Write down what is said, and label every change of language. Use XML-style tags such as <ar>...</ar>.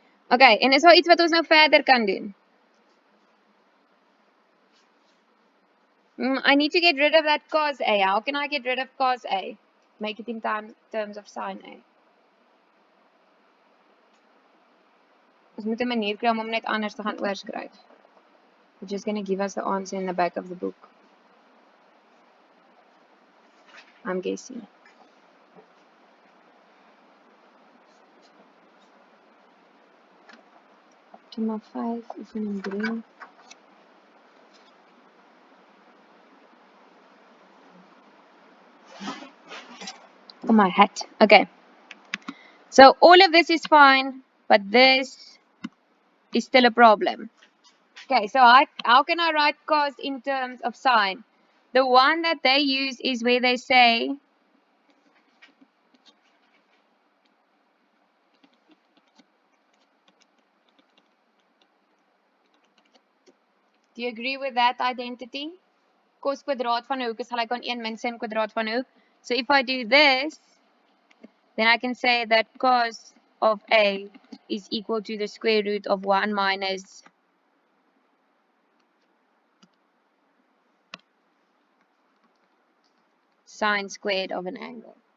<af>Okay, en is daar iets wat ons nou verder kan doen?</af> <en>I need to get rid of that cos A. How can I get rid of cos A? Make it in terms of sin A.</en> <af>Ons moet 'n manier kry om net anders te gaan oorskryf.</af> <en>It's just going to give us the answer in the back of the book. I'm guessing.</en> <af>Optima 5, oefening 3.</af> <en>Oh, my hat. Okay. So all of this is fine, but this is still a problem. Okay, so how can I write cos in terms of sine? The one that they use is where they say do you agree with that identity?</en> <af>Cos kwadraat van 'n hoek is gelyk aan 1 min sin kwadraat van 'n hoek.</af> <en>So if I do this, then I can say that cos of A is equal to the square root of 1 minus sine squared of an angle.</en>